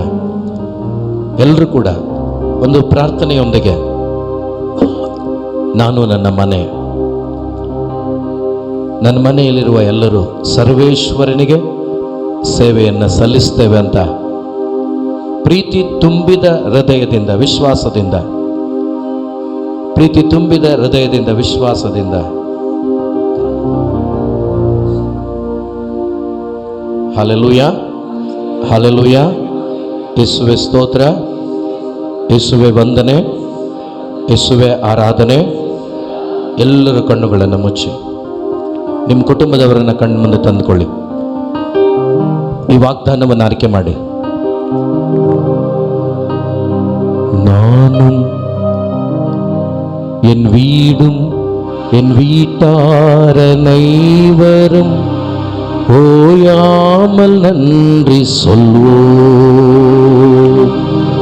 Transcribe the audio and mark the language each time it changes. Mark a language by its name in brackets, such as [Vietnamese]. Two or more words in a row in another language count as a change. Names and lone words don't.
[Kannada] ಎಲ್ಲರೂ ಕೂಡ ಒಂದು ಪ್ರಾರ್ಥನೆಯೊಂದಿಗೆ, ನಾನು ನನ್ನ ಮನೆಯಲ್ಲಿರುವ ಎಲ್ಲರೂ ಸರ್ವೇಶ್ವರನಿಗೆ ಸೇವೆಯನ್ನು ಸಲ್ಲಿಸ್ತೇವೆ ಅಂತ ಪ್ರೀತಿ ತುಂಬಿದ ಹೃದಯದಿಂದ ವಿಶ್ವಾಸದಿಂದ ಹಲ್ಲೆಲೂಯಾ. ಯೇಸುವೆ ಸ್ತೋತ್ರ, ಯೇಸುವೆ ವಂದನೆ, ಯೇಸುವೆ ಆರಾಧನೆ. ಎಲ್ಲರ ಕಣ್ಣುಗಳನ್ನು ಮುಚ್ಚಿ ನಿಮ್ಮ ಕುಟುಂಬದವರನ್ನು ಕಣ್ಣು ಮುಂದೆ ತಂದುಕೊಳ್ಳಿ. ಈ ವಾಗ್ದಾನವನ್ನು ಆಯ್ಕೆ ಮಾಡಿ. [Tamil] நானும் என் வீடும் என் வீட்டார் அனைவரும் ஓயாமல் நன்றி சொல்வோம்.